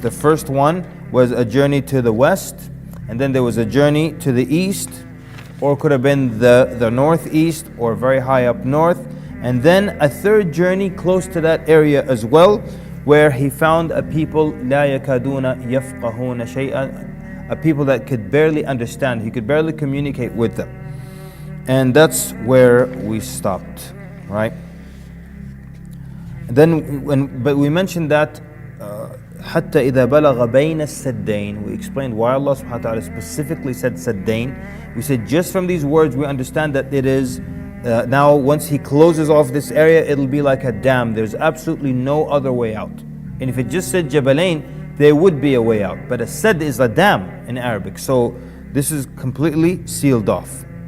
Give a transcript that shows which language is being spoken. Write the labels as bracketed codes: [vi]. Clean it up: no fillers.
[en] The first one was a journey to the west, and then there was a journey to the east, or could have been the northeast, or very high up north, and then a third journey close to that area as well, where he found a people [ar] لا يكادون يفقهون شيئا, [en] a people that could barely understand, he could barely communicate with them. And that's where we stopped, right? But we mentioned that [ar] حتى إذا بلغ بين السدين. [en] We explained why Allah subhanahu wa ta'ala specifically said Saddain. We said just from these words we understand that it is now once he closes off this area, it'll be like a dam. There's absolutely no other way out. And if it just said Jabalain, there would be a way out. But a sad is a dam in Arabic. So this is completely sealed off.